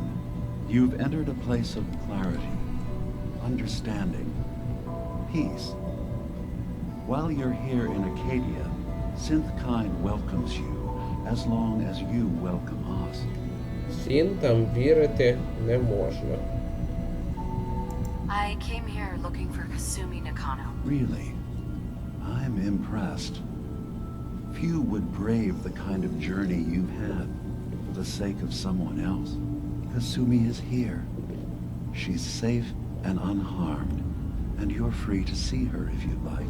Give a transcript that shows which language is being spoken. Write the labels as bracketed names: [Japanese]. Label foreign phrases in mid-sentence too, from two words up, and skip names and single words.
[English] You've entered a place of clarity, understanding, peace. While you're here in Acadia, Synthkind welcomes you as long as you welcome us. [Ukrainian] Сінтам вірити не можна. [English] I came here looking for Kasumi Nakano. Really? I'm impressed. Few would brave the kind of journey you've had for the sake of someone else. Kasumi is here. She's safe and unharmed, and you're free to see her if you'd like.